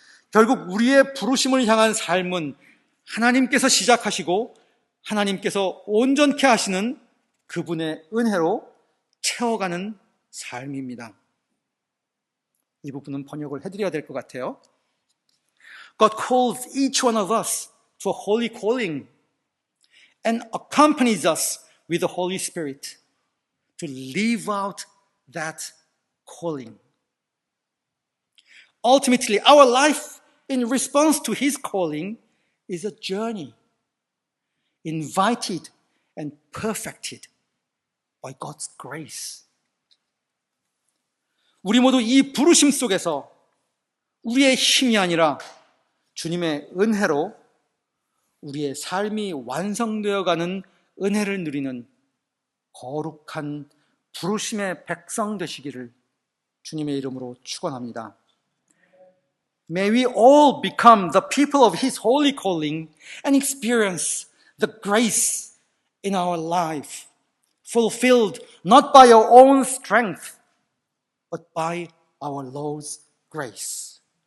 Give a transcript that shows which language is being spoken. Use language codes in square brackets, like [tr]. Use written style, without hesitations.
[ko] 결국 우리의 부르심을 향한 삶은 하나님께서 시작하시고 하나님께서 온전케 하시는 그분의 은혜로 채워가는 삶입니다. 이 부분은 번역을 해드려야 될 것 같아요. [en] God calls each one of us to a holy calling and accompanies us with the Holy Spirit to live out that calling. Ultimately, our life in response to His calling is a journey invited and perfected by God's grace. [ko] 우리 모두 이 부르심 속에서 우리의 힘이 아니라 주님의 은혜로 우리의 삶이 완성되어가는 은혜를 누리는 거룩한 부르심의 백성 되시기를 주님의 이름으로 축원합니다. [en] May we all become the people of His holy calling and experience the grace in our life, fulfilled not by our own strength, but by our Lord's grace.